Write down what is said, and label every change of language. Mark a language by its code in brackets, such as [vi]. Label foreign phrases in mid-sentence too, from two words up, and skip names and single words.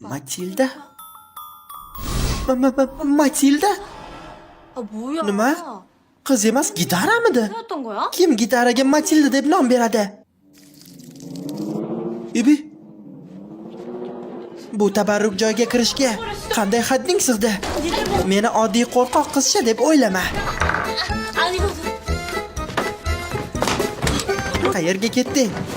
[uz] Matilda? Matilda? [ko] 아 뭐야? [uz] Nima? Qiz emas, gitaramidi? [ko] 뭐였던 거야? [uz] Kim gitaraga Matilda deb nom beradi? Ibi. Bu tabarruk joyga kirishga qanday hadding sig'di? Meni oddiy qo'rqoq qizcha deb o'ylama. [ko] 아니거든. [uz] Qayerga ketding?